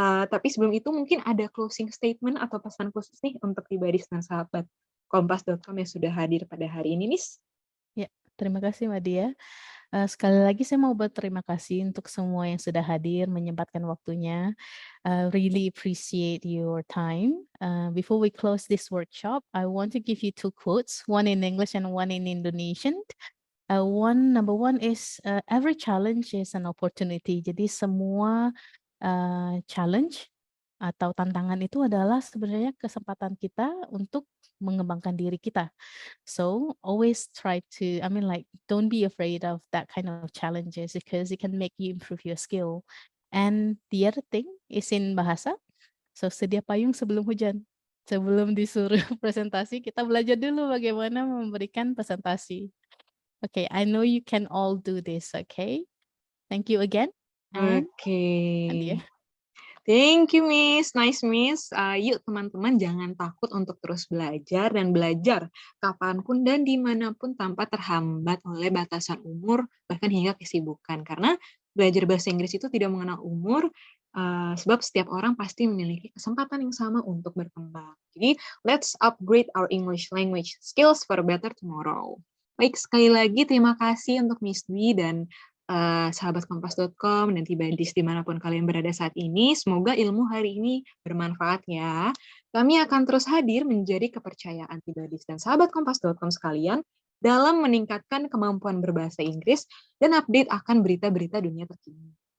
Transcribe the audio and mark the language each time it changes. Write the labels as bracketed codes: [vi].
[id] Tapi sebelum itu mungkin ada [en] closing statement [id] atau pesan khusus nih untuk Tibadis dan sahabat Kompas.com yang sudah hadir pada hari ini, Miss. Ya, terima kasih Mbak Dia. Sekali lagi saya mau berterima kasih untuk semua yang sudah hadir, menyempatkan waktunya. [en] Really appreciate your time. Before we close this workshop, I want to give you 2 quotes, one in English and one in Indonesian. Number one is, every challenge is an opportunity. [id] Jadi semua challenge atau tantangan itu adalah sebenarnya kesempatan kita untuk mengembangkan diri kita. [en] So always try to, don't be afraid of that kind of challenges because it can make you improve your skill. And the other thing is in bahasa. So [id] sedia payung sebelum hujan. Sebelum disuruh presentasi, kita belajar dulu bagaimana memberikan presentasi. [en] Okay, I know you can all do this, okay? Thank you again. Oke. Thank you, Miss. Nice, Miss. [id] Yuk, teman-teman, jangan takut untuk terus belajar dan belajar kapanpun dan dimanapun tanpa terhambat oleh batasan umur, bahkan hingga kesibukan. Karena belajar bahasa Inggris itu tidak mengenal umur, sebab setiap orang pasti memiliki kesempatan yang sama untuk berkembang. Jadi, [en] let's upgrade our English language skills for a better tomorrow. [id] Baik, sekali lagi terima kasih untuk Miss Dwi dan sahabat Kompas.com dan Tibadis dimanapun kalian berada saat ini. Semoga ilmu hari ini bermanfaat ya. Kami akan terus hadir menjadi kepercayaan Tibadis dan sahabat Kompas.com sekalian dalam meningkatkan kemampuan berbahasa Inggris dan update akan berita-berita dunia terkini.